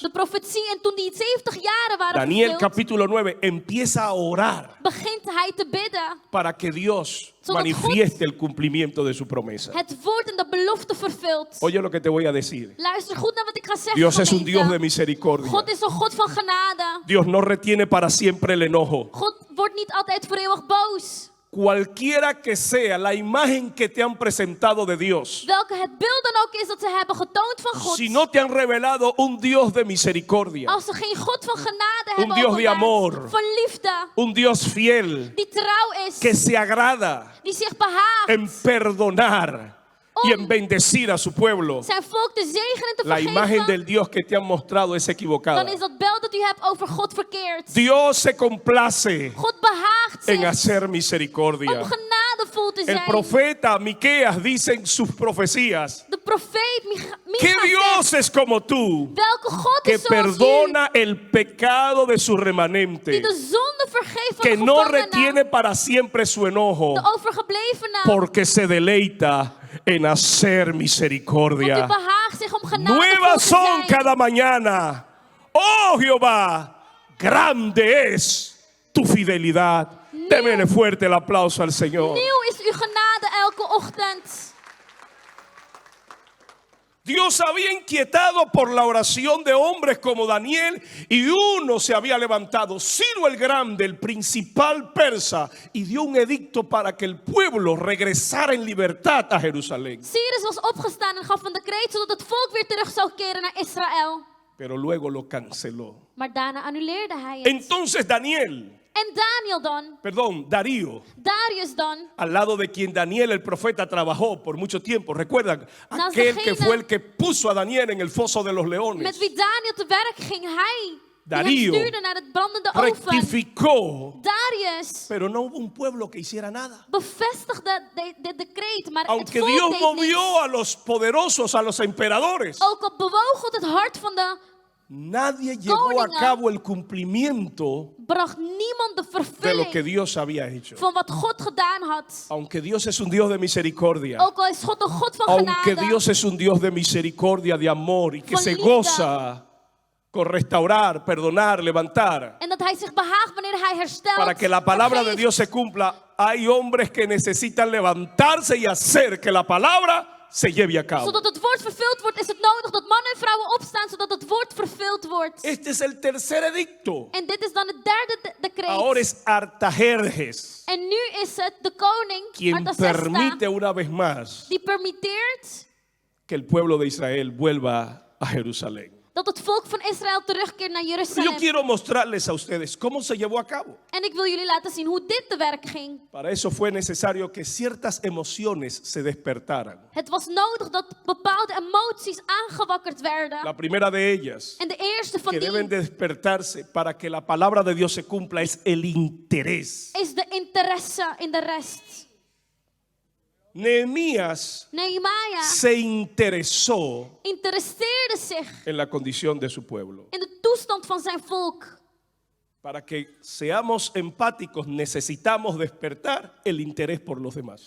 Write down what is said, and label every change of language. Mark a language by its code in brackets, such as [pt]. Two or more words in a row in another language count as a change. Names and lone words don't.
[nl] De profetie. En toen die 70 jaren waren Daniel vervuld, [es] capítulo 9 empieza a orar [nl] begint hij te bidden. [es] para que Dios [nl] Zodat [es] manifieste el cumplimiento de su promesa. [nl] Het woord en de belofte vervult. [es] Oye lo que te voy a decir. [nl] Luister goed naar wat ik ga zeggen. [es] Dios es un [nl] gemeente. [es] Dios de misericordia. [nl] God is een God van genade. [es] Dios no retiene para siempre el enojo. [nl] God wordt niet altijd voor eeuwig boos. [es] Cualquiera que sea la imagen que te han presentado de Dios, [nl] Welke het beeld dan ook is dat ze hebben getoond van God. [es] si no te han revelado un Dios de misericordia, [nl] Als ze geen God van genade [es] Un [nl] hebben [es] Dios de [nl] openbaard, [es] amor. [nl] van liefde, [es] un Dios fiel [nl] die trouw is, [es] que se agrada [nl] die zich behaagt [es] en perdonar y en bendecir a su pueblo, [nl] zijn volk te zegenen en te [es] la imagen [nl] vergeven, [es] del Dios que te han mostrado es equivocada. [nl] dan is dat beeld dat u hebt over God verkeerd. [es] Dios se complace [nl] God behaagt [es] en [nl] zich [es] hacer misericordia. [nl] om genadevol te [es] El [nl] zijn. [es] profeta Miqueas dice en sus profecías [nl] De profeet [es] que [nl] Micha [es] Dios [nl] zegt, [es] es como tú, [nl] welke God [es] que [nl] is zoals u, [es] perdona el pecado de su [nl] die [es] remanente, [nl] de zonde vergeeft van [es] que [nl] de [es] no [nl] gevangenen, [es] retiene para siempre su enojo, [nl] de overgeblevenen, [es] porque se deleita en hacer [nl] want u [es] misericordia. [nl] behaagt zich om genadevol [es] Nuevas [nl] te [es] son [nl] zijn. [es] cada mañana. Oh Jehová, grande es tu fidelidad. Démele fuerte el aplauso al Señor. [nl] Nieuw is uw genade elke ochtend. [es] Dios había inquietado por la oración de hombres como Daniel, y uno se había levantado, Ciro el Grande, el principal persa, y dio un edicto para que el pueblo regresara en libertad a Jerusalén. [nl] Cyrus was opgestaan en gaf een decreet zodat het volk weer terug zou keren naar Israël. [es] Pero luego lo canceló. [nl] Maar daarna annuleerde hij het. [es] Entonces Daniel, [nl] En Daniel dan, [es] Darío, Darius dan, al lado de quien Daniel el profeta trabajó por mucho tiempo. ¿Recuerdan? [nl] Naast [es] Aquel que [nl] degene [es] fue el que puso a Daniel en el foso de los [nl] met [es] leones. [nl] wie Daniel te werk ging, hij die [es] Darío [nl] hem stuurde naar het brandende oven. [es] Rectificó, [nl] Darius [es] pero no hubo un pueblo que hiciera nada. [nl] bevestigde dit decreet, maar het [es] Aunque [nl] volk [es] Dios [nl] deed [es] movió [nl] niets. [es] a los poderosos, a los emperadores, [nl] Ook al bewoog God het hart van de, [es] nadie llevó a [nl] koningen. [es] cabo el cumplimiento [nl] bracht niemand de [es] de lo que [nl] vervulling [es] Dios había hecho. [nl] van wat God gedaan had. [es] Aunque Dios es un Dios de misericordia, [nl] Ook al is God een God van [es] aunque [nl] genade. [es] Dios es un Dios de misericordia, de amor, y que [nl] Van [es] se [nl] liefde. [es] goza con restaurar, perdonar, levantar, [nl] En dat hij zich behaagt wanneer hij herstelt. [es] para que la palabra de [nl] vergeeft. [es] Dios se cumpla, hay hombres que necesitan levantarse y hacer que la palabra se lleve a cabo. [nl] Zodat het woord vervuld wordt, is het nodig dat mannen en vrouwen opstaan, zodat het woord vervuld wordt. [es] Este es el tercer edicto. [nl] En dit is dan het derde decreet. [es] Ahora es Artajerjes [nl] En nu is het de koning, [es] quien [nl] Artaxerxes, [es] permite una vez más [nl] die permitteert [es] que el pueblo de Israel vuelva a Jerusalén. [nl] dat het volk van Israël terugkeert naar [es] Yo [nl] Jeruzalem. [es] quiero mostrarles a ustedes cómo se llevó a cabo. [nl] En ik wil jullie laten zien hoe dit te werk ging. [es] Para eso fue necesario que ciertas emociones se despertaran. [nl] Het was nodig dat bepaalde emoties aangewakkerd werden. [es] La primera de ellas, [nl] En de eerste van [es] que [nl] die [es] deben despertarse para que la palabra de Dios se cumpla, es el interés. [nl] is de interesse in de rest. [es] Nehemías [nl] Nehemia [es] se interesó [nl] interesseerde zich [es] en la condición de su pueblo. [nl] in de toestand van zijn volk. [es] Para que seamos empáticos, necesitamos despertar el interés por los demás.